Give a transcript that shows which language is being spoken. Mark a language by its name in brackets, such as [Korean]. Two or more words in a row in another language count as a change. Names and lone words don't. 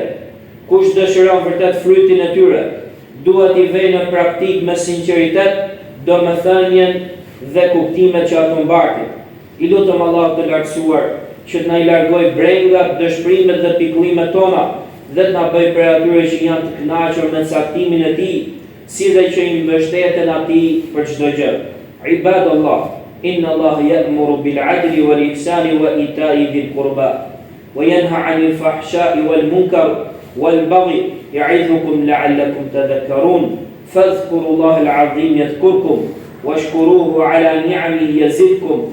[Albanian] Kush dëshiron vërtet frytin e tyre, duhet i vejë në praktik me sinqeritet, domethënien dhe kuptimet që ato mbartin. I lutem Allah të lartësuar që të na i largoj brengat, dëshpërimet dhe pikëllimet tona dhe të na bëj për atyre që janë të kënaqur me caktimin e tij, si dhe që i mbështeten atij për çdo gjë. [Arabic] عباد الله، إن الله يأمر بالعدل والإحسان وإيتاء ذي القربى وينهى عن الفحشاء والمنكر والبغي يعظكم لعلكم تذكرون. فاذكروا الله العظيم يذكركم واشكروه على نعمه يزدكم.